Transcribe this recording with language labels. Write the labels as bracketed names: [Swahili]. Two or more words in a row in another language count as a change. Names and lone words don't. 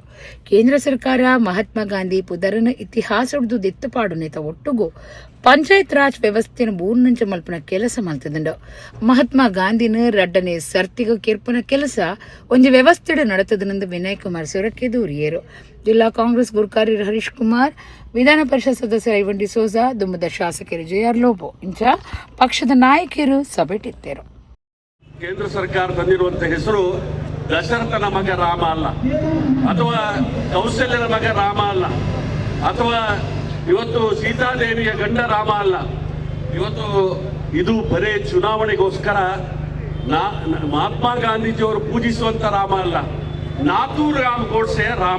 [Tulu] ಕೇಂದ್ರ ಸರ್ಕಾರ ಮಹಾತ್ಮ ಗಾಂಧಿ ಪುದರನ ಇತಿಹಾಸಡ್ದು ದೆತ್ತಪಾಡು ನೇತ ಒಟ್ಟುಗು ಪಂಚಾಯತ್ ರಾಜ್ ವ್ಯವಸ್ಥೆನ ಬೂರ್ನಂಚ ಮಲ್ಪನ ಕೆಲಸ ಮಲ್ತದಂಡ. ಮಹಾತ್ಮ ಗಾಂಧಿನ ರಡ್ಡನೆ ಸರ್ತಿಗ ಕೆರ್ಪನ ಕೆಲಸ ಒಂಜಿ ವ್ಯವಸ್ಥೆಡ ನಡತದನೆಂದು ವಿನಯ್ ಕುಮಾರ್ ಸೊರಕೆ ದೂರಿಯರು. ಜಿಲ್ಲಾ ಕಾಂಗ್ರೆಸ್ ಗುರುಕಾರಿ ಹರೀಶ್ ಕುಮಾರ್, ವಿಧಾನ ಪರಿಷತ್ ಸದಸ್ಯರು ಐವನ್ ಡಿಸೋಜಾ, ದುಂಬದ ಶಾಸಕರು ಜೆಆರ್ ಲೋಬೋ ಇಂಚ ಪಕ್ಷದ ನಾಯಕರು ಸಭೆಟಿತ್ತರು. [Kannada] ಕೇಂದ್ರ ಸರ್ಕಾರ ತಂದಿರುವಂತಹ ಹೆಸರು ದಶರಥನ ಮಗ ರಾಮ ಅಲ್ಲ, ಅಥವಾ ಕೌಶಲ್ಯನ ಮಗ ರಾಮ ಅಲ್ಲ, ಅಥವಾ ಇವತ್ತು ಸೀತಾದೇವಿಯ ಗಂಡ ರಾಮ ಅಲ್ಲ. ಇವತ್ತು ಇದು ಬರೇ ಚುನಾವಣೆಗೋಸ್ಕರ ಮಹಾತ್ಮ ಗಾಂಧೀಜಿಯವರು ಪೂಜಿಸುವಂತ ರಾಮ ಅಲ್ಲ, ನಾಥೂರಾಮ್ ಗೋಡ್ಸೆಯ ರಾಮ.